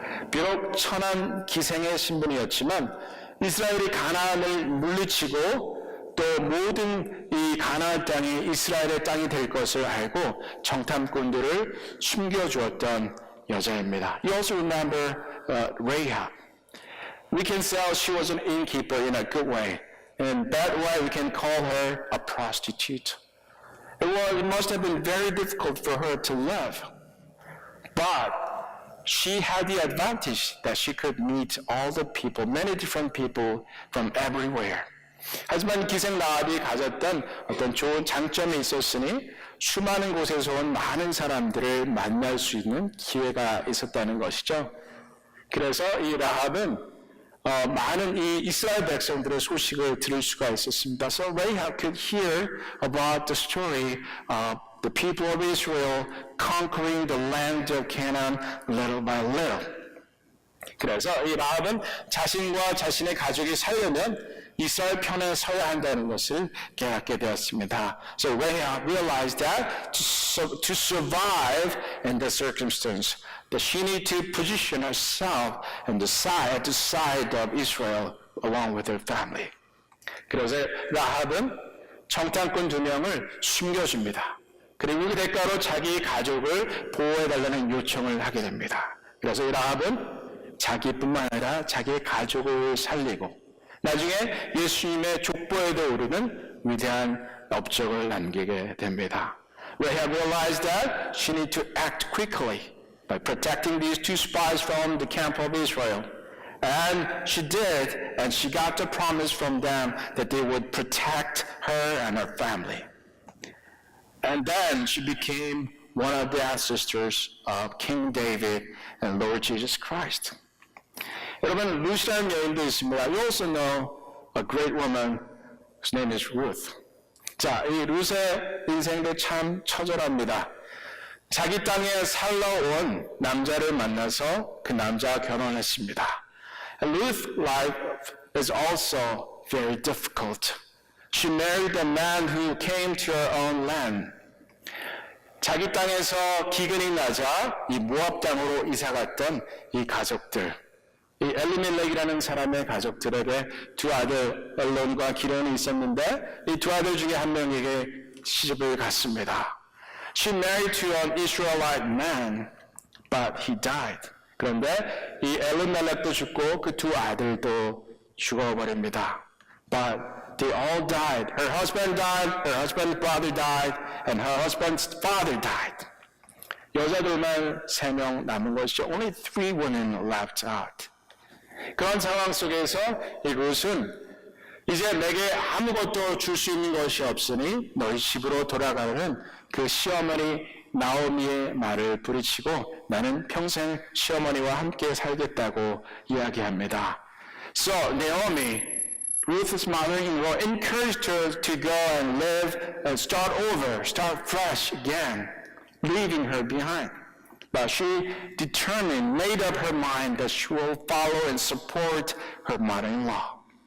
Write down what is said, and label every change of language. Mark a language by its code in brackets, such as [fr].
[ko] 비록 천한 기생의 신분이었지만 이스라엘이 가나안을 물리치고 또 모든 이 가나안 땅이 이스라엘의 땅이 될 것을 알고 정탐꾼들을 숨겨주었던 여자입니다. [en] You also remember Rahab. We can say she was an innkeeper in a good way. In bad way, we can call her a prostitute. It must have been very difficult for her to live. But she had the advantage that she could meet all the people, many different people from everywhere. [ko] 하지만 기생 라합이 가졌던 어떤 좋은 장점이 있었으니 수많은 곳에서 온 많은 사람들을 만날 수 있는 기회가 있었다는 것이죠. 그래서 이 라합은 많은 이 이스라엘 백성들의 소식을 들을 수가 있었습니다. [en] So Rahab could hear about the story of the people of Israel conquering the land of Canaan little by little. [ko] 그래서 이 라합은 자신과 자신의 가족이 살려면 이스라엘 편에 서야 한다는 것을 깨닫게 되었습니다. [en] So Rahab realized that to survive in the circumstance, that she needed to position herself at the side of Israel along with her family. [ko] 그래서 라합은 정탐꾼 2명을 숨겨줍니다. 그리고 그 대가로 자기 가족을 보호해달라는 요청을 하게 됩니다. 그래서 이 라합은 자기뿐만 아니라 자기의 가족을 살리고 나중에 예수님의 족보에도 오르는 위대한 업적을 남기게 됩니다. [en] Rahab realized that she needed to act quickly by protecting these 2 spies from the camp of Israel. And she did, and she got the promise from them that they would protect her and her family. And then she became one of the ancestors of King David and Lord Jesus Christ. [ko] 여러분, 루스라는 여인도 있습니다. [en] You also know a great woman whose name is Ruth. [ko] 자, 이 룻의 인생도 참 처절합니다. 자기 땅에 살러 온 남자를 만나서 그 남자와 결혼했습니다. [en] And Ruth's life is also very difficult. She married a man who came to her own land. [ko] 자기 땅에서 기근이 나자 이 모압 땅으로 이사 갔던 이 가족들, 이 엘리멜렉이라는 사람의 가족들에게 2 아들 엘론과 기론이 있었는데 이 2 아들 중에 한 명에게 시집을 갔습니다. [en] She married to an Israelite man, but he died. [ko] 그런데 이 엘리멜렉도 죽고 그 2 아들도 죽어버립니다. [en] But they all died. Her husband died, her husband's brother died, and her husband's father died. [ko] 여자들만 3명 남은 것이죠. [en] Only 3 women left out. [ko] 그런 상황 속에서 이 룻은 이제 내게 아무것도 줄 수 있는 것이 없으니 너희 집으로 돌아가는 그 시어머니 나오미의 말을 부리치고 나는 평생 시어머니와 함께 살겠다고 이야기합니다. [en] So Naomi, Ruth's mother-in-law, encouraged her to go and live and start over, start fresh again, leaving her behind. But she determined, made up her mind that she will follow and support her mother-in-law.